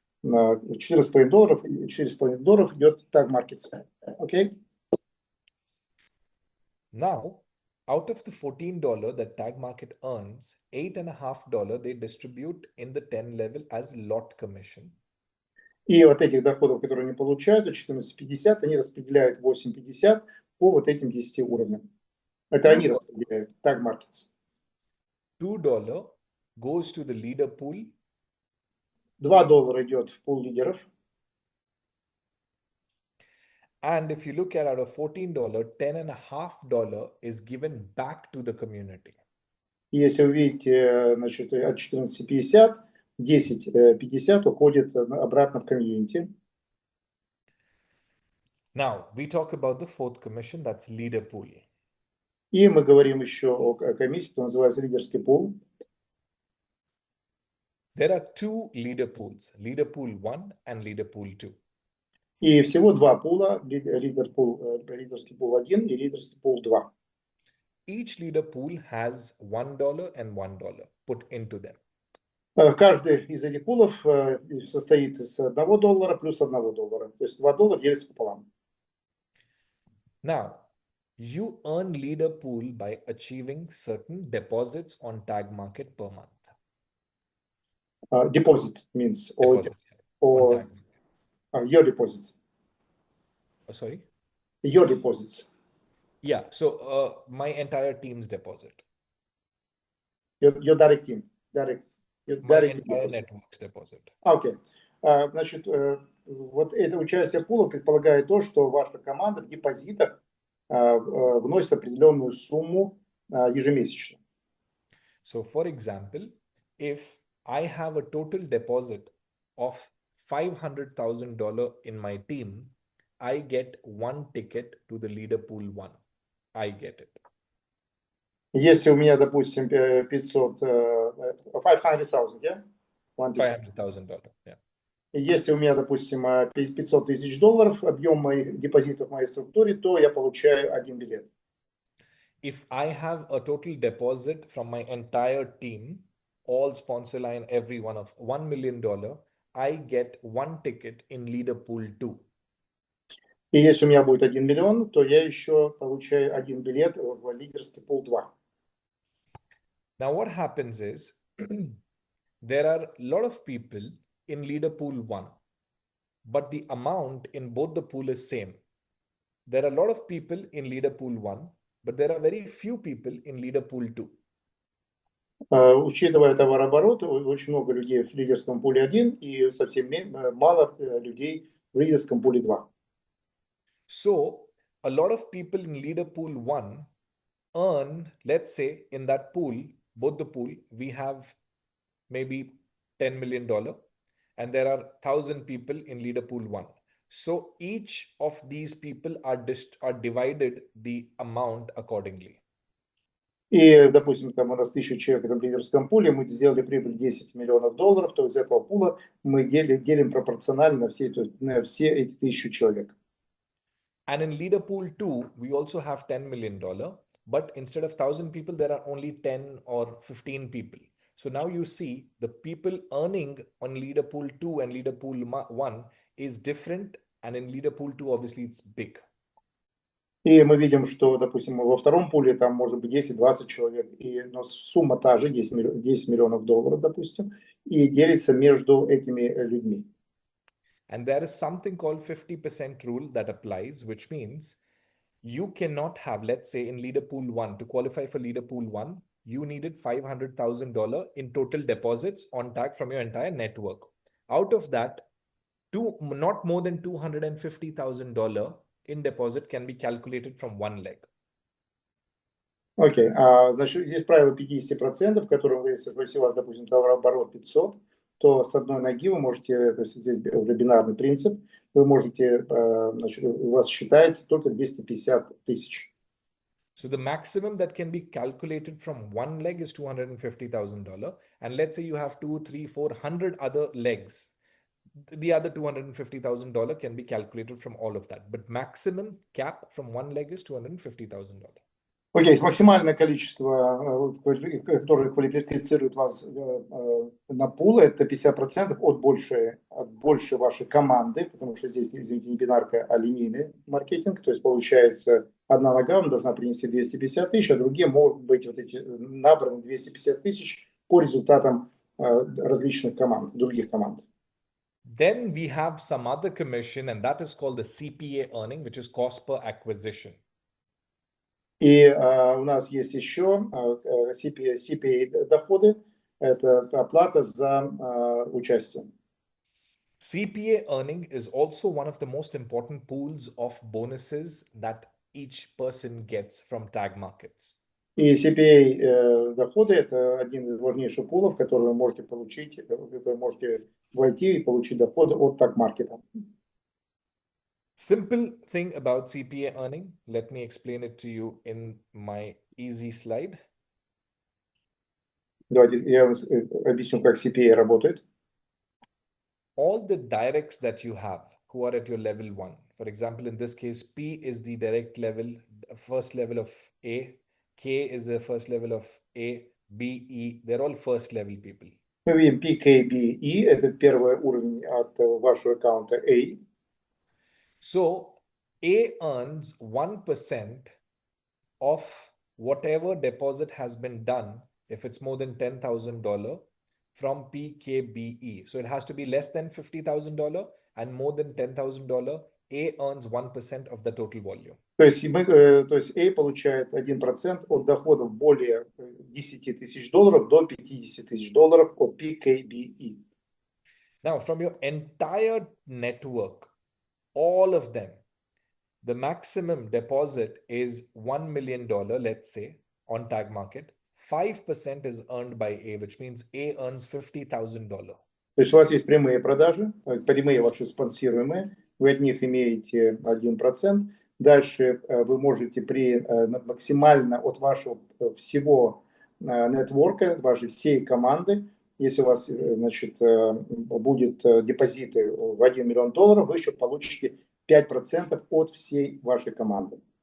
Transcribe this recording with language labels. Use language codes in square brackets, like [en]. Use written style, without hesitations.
[ru] $4,5 идет Tag Market. Окей? [en] Now, out of the $14 that Tag Market earns, $8.50 they distribute in the 10 level as lot commission. [ru] И вот этих доходов, которые они получают, от 14,50, они распределяют 8,50 по вот этим 10 уровням. Это они распределяют, Tag Markets. [en] $2 goes to the leader pool. [ru] $2 идет в пул лидеров. [en] And if you look at out of $14, $10.50 is given back to the community. [ru] И если вы видите, значит, от 14,50, 10,50 уходит обратно в комьюнити. [en] Now, we talk about the fourth commission, that's leader pool. [ru] И мы говорим еще о комиссии, которая называется лидерский пул. [en] There are two leader pools, leader pool 1 and leader pool 2. [ru] И всего два пула, лидерский пул 1 и лидерский пул 2. [en] Each leader pool has $1 and $1 put into them. [ru] Каждый из этих пулов состоит из $1 плюс $1. То есть $2 делится пополам. [en] Now, you earn leader pool by achieving certain deposits on Tag Market per month. Deposit means Deposit, or on Tag Market. Your deposit. Sorry? Your deposits. Yeah, so my entire team's deposit. Your direct team. My entire network's deposit. [ru] Окей. Значит, вот это участие пула предполагает то, что ваша команда в депозитах вносит определенную сумму ежемесячно. [en] So, for example, if I have a total deposit of $500,000 in my team, I get one ticket to the leader pool 1. I get it. [ru] Если у меня, допустим, 500, 500,000, [en] yeah? $500,000. Yeah. [ru] Если у меня, допустим, 500 тысяч долларов, объем моих депозитов в моей структуре, то я получаю один билет. [en] If I have a total deposit from my entire team, all sponsor line, every one of $1 million, I get one ticket in leader pool 2. [ru] И если у меня будет 1 миллион, то я еще получаю один билет в лидерский пул 2. [en] Now what happens is, there are a lot of people in leader pool 1, but the amount in both the pool is same. There are a lot of people in leader pool 1, but there are very few people in leader pool 2. [ru] Учитывая товарооборот, очень много людей в лидерском пуле 1 и совсем мало людей в лидерском пуле 2. [en] So a lot of people in leader pool 1 earn, let's say in that pool, both the pool, we have maybe $10 million and there are 1,000 people in leader pool 1. So each of these people are divided the amount accordingly. [ru] И, допустим, там у нас 1000 человек в лидерском пуле, мы сделали прибыль $10 миллионов, то из этого пула мы делим пропорционально на все эти 1000 человек. [en] And in leader pool 2, we also have $10 million, but instead of 1,000 people, there are only 10 or 15 people. So now you see the people earning on leader pool 2 and leader pool 1 is different. And in leader pool 2, obviously it's big. [ru] И мы видим, что, допустим, во втором пуле там может быть 10-20 человек, но сумма та же, 10 миллионов долларов, допустим, и делится между этими людьми. [en] And there is something called 50% rule that applies, which means you cannot have, let's say in leader pool 1, to qualify for leader pool 1, you needed $500,000 in total deposits on tag from your entire network. Out of that, not more than $250,000 in deposit can be calculated from one leg. [ru] Окей, значит, здесь правило 50%, в котором если у вас, допустим, товарооборот 500, то с одной ноги вы можете, то есть здесь уже бинарный принцип, вы можете, значит, у вас считается только 250 тысяч. [en] So the maximum that can be calculated from one leg is $250,000. And let's say you have 2, 3, 4, 100 other legs. The other $250,000 can be calculated from all of that. But maximum cap from one leg is $250,000. [ru] Окей, максимальное количество, которое квалифицирует вас на пул, это 50% от большей вашей команды, потому что здесь, извините, не бинарка, а линейный маркетинг. То есть получается, одна нога вам должна принести 250 тысяч, а другие могут быть вот эти набраны 250 тысяч по результатам различных команд, других команд. [en] Then we have some other commission, and that is called the CPA earning, which is cost per acquisition. [ru] И у нас есть еще CPA доходы, это оплата за участие. [en] CPA earning is also one of the most important pools of bonuses that each person gets from tag markets. [ru] И CPA доходы это один из важнейших пулов, который вы можете получить, вы можете войти и получить доходы от таг-маркета. [en] Simple thing about CPA earning, let me explain it to you in my easy slide. [ru] Давайте я вам объясню, как CPA работает. [en] All the directs that you have who are at your level 1, for example, in this case, P is the direct level, first level of A, K is the first level of A, B, E, they're all first level people. [ru] Мы видим P, K, B, E, это первый уровень от вашего аккаунта A. [en] So A earns 1% of whatever deposit has been done if it's more than $10,000 from PKBE. So it has to be less than $50,000 and more than $10,000. A earns 1% of the total volume. [ru] То есть A получает 1% от доходов более 10 тысяч долларов до 50 тысяч долларов от PKBE. [en] Now, from your entire network, all of them, the maximum deposit is $1 million, let's say, on tag market. 5% is earned by A, which means A earns $50,000. [ru] То есть у вас есть прямые продажи, прямые ваши спонсируемые, вы от них имеете 1%. Дальше вы можете максимально от вашего всего нетворка, вашей всей команды, если у вас, значит, будет депозиты в $1 миллион, вы еще получите 5% от всей вашей команды.